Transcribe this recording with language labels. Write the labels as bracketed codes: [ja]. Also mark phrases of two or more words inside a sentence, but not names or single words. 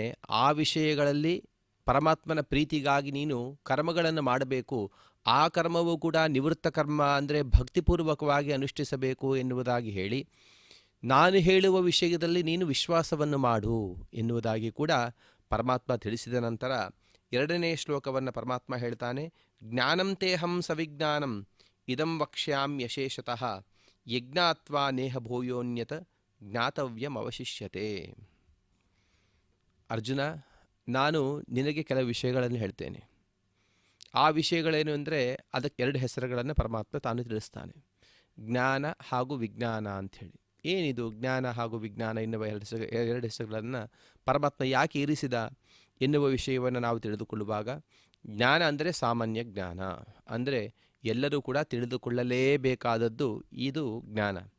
[kn] ಆ ವಿಷಯಗಳಲ್ಲಿ ಪರಮಾತ್ಮನ ಪ್ರೀತಿಗಾಗಿ ನೀನು ಕರ್ಮಗಳನ್ನು ಮಾಡಬೇಕು. ಆ ಕರ್ಮವೂ ಕೂಡ ನಿವೃತ್ತ ಕರ್ಮ, ಅಂದರೆ ಭಕ್ತಿಪೂರ್ವಕವಾಗಿ ಅನುಷ್ಠಿಸಬೇಕು ಎನ್ನುವುದಾಗಿ ಹೇಳಿ, ನಾನು ಹೇಳುವ ವಿಷಯದಲ್ಲಿ ನೀನು ವಿಶ್ವಾಸವನ್ನು ಮಾಡು ಎನ್ನುವುದಾಗಿ ಕೂಡ ಪರಮಾತ್ಮ ತಿಳಿಸಿದ ನಂತರ 2ನೇ ಶ್ಲೋಕವನ್ನು ಪರಮಾತ್ಮ ಹೇಳ್ತಾನೆ, [sa] ಜ್ಞಾನಂ ತೇಹಂ ಸವಿಜ್ಞಾನಂ ಇದಂ ವಕ್ಷ್ಯಾಮ್ಯಶೇಷತಃ ಯಜ್ಞಾತ್ವಾ ನೇಹ ಭೂಯೋನ್ಯತ ಜ್ಞಾತವ್ಯಂ ಅವಶಿಷ್ಯತೆ. [kn] ಅರ್ಜುನ, ನಾನು ನಿನಗೆ ಕೆಲವು ವಿಷಯಗಳನ್ನು ಹೇಳ್ತೇನೆ. ಆ ವಿಷಯಗಳೇನು ಅಂದರೆ ಅದಕ್ಕೆ 2 ಹೆಸರುಗಳನ್ನು ಪರಮಾತ್ಮ ತಾನು ತಿಳಿಸ್ತಾನೆ, ಜ್ಞಾನ ಹಾಗೂ ವಿಜ್ಞಾನ ಅಂಥೇಳಿ. ಏನಿದು ಜ್ಞಾನ ಹಾಗೂ ವಿಜ್ಞಾನ ಎನ್ನುವ 2 ಹೆಸರುಗಳನ್ನು ಪರಮಾತ್ಮ ಯಾಕೆ ಇರಿಸಿದ ಎನ್ನುವ ವಿಷಯವನ್ನು ನಾವು ತಿಳಿದುಕೊಳ್ಳುವಾಗ, ಜ್ಞಾನ ಅಂದರೆ ಸಾಮಾನ್ಯ ಜ್ಞಾನ, ಅಂದರೆ ಎಲ್ಲರೂ ಕೂಡ ತಿಳಿದುಕೊಳ್ಳಲೇಬೇಕಾದದ್ದು ಇದು ಜ್ಞಾನ.